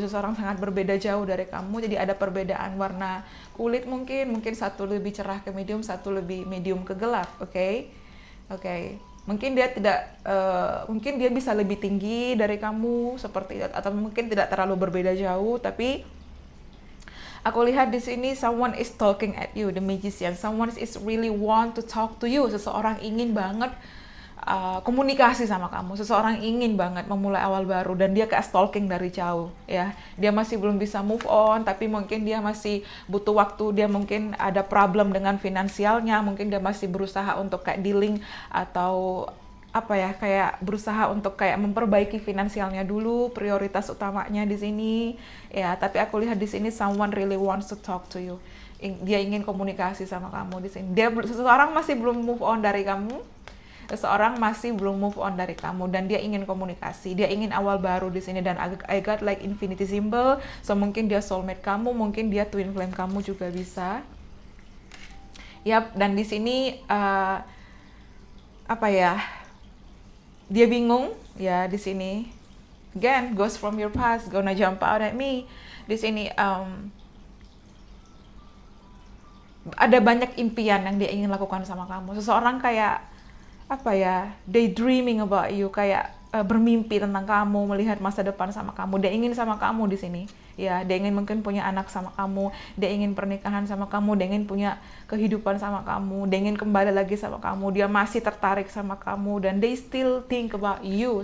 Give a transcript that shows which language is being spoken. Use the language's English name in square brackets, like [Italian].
[Indonesian] Seseorang sangat berbeda jauh dari kamu. Jadi ada perbedaan warna kulit mungkin satu lebih cerah ke medium, satu lebih medium ke gelap. Oke. Mungkin dia mungkin dia bisa lebih tinggi dari kamu seperti itu, atau mungkin tidak terlalu berbeda jauh, tapi aku lihat di sini [English] someone is talking at you, the magician. Someone is really want to talk to you. [Indonesian] Seseorang ingin banget komunikasi sama kamu. Seseorang ingin banget memulai awal baru, dan dia kayak stalking dari jauh ya. Dia masih belum bisa move on, tapi mungkin dia masih butuh waktu. Dia mungkin ada problem dengan finansialnya. Mungkin dia masih berusaha untuk kayak dealing atau apa ya, kayak berusaha untuk kayak memperbaiki finansialnya dulu, prioritas utamanya di sini ya. Tapi aku lihat di sini [English] someone really wants to talk to you. [Indonesian] Dia ingin komunikasi sama kamu di sini. Seseorang masih belum move on dari kamu. Seseorang masih belum move on dari kamu, dan dia ingin komunikasi. Dia ingin awal baru di sini, dan [English] I got like infinity symbol. [Indonesian] So mungkin dia soulmate kamu, mungkin dia twin flame kamu juga bisa. Yap, dan di sini apa ya? Dia bingung ya di sini. [English] Again, ghost from your past gonna jump out at me. [Indonesian] Di sini ada banyak impian yang dia ingin lakukan sama kamu. Seseorang kayak apa ya? [English] Daydreaming about you, [Indonesian] kayak bermimpi tentang kamu, melihat masa depan sama kamu. Dia ingin sama kamu di sini. Ya, dia ingin mungkin punya anak sama kamu, dia ingin pernikahan sama kamu, dia ingin punya kehidupan sama kamu, dia ingin kembali lagi sama kamu, dia masih tertarik sama kamu, dan [English] they still think about you.